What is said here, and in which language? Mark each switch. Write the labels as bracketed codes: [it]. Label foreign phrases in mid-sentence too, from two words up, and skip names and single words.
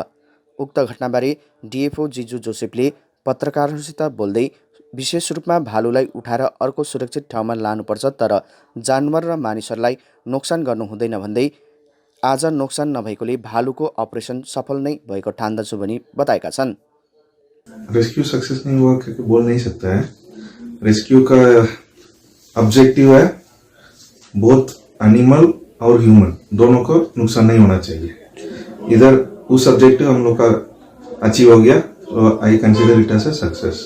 [ne] उक्त घटनाबारे डिएफओ जिजु जोसेफले पत्रकारहरूसित बोल्दै विशेष रूपमा भालुलाई उठाएर अर्को सुरक्षित ठाउँमा लानुपर्छ, तर जानवर र मानिसहरूलाई नोक्सान गर्नु हुँदैन भन्दै आज नोक्सान नभएकोले भालुको अपरेसन सफल नै भएको ठान्दछु भनी बताएका छन्। [hi] रेस्क्यू सक्सेस नहीं हुआ क्योंकि बोल नहीं सकता है। रेस्क्यू का ऑब्जेक्टिव है [en] both animal [hi] और ह्यूमन दोनों को नुकसान नहीं होना चाहिए। इधर उस ऑब्जेक्टिव हम लोग का अचीव हो गया, तो [en] I consider it as a success.